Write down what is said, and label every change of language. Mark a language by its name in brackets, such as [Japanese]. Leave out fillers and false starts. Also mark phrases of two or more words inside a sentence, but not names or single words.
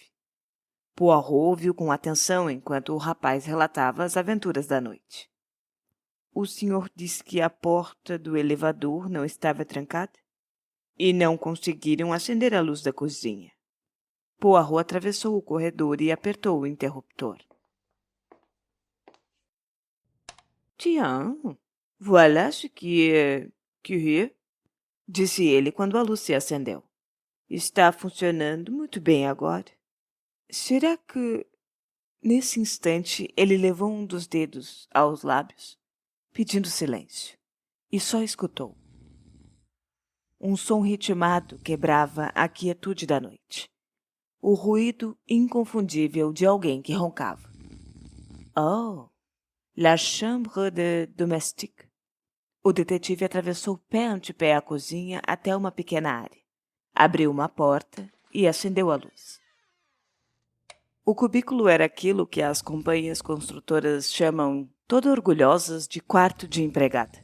[Portuguese] Poirot ouviu com atenção enquanto o rapaz relatava as aventuras da noite. O senhor disse que a porta do elevador não estava trancada? E não conseguiram acender a luz da cozinha. Poirot atravessou o corredor e apertou o interruptor. [French] Tiens, voilà ce qui est curieux, [Portuguese] disse ele quando a luz se acendeu. Está funcionando muito bem agora. Será que... Nesse instante, ele levou um dos dedos aos lábios, pedindo silêncio, e só escutou. Um som ritmado quebrava a quietude da noite. O ruído inconfundível de alguém que roncava. [French] Oh, la chambre de domestique. [Portuguese] O detetive atravessou pé ante pé a cozinha até uma pequena área. Abriu uma porta e acendeu a luz. O cubículo era aquilo que as companhias construtoras chamam, todo orgulhosas, de quarto de empregada.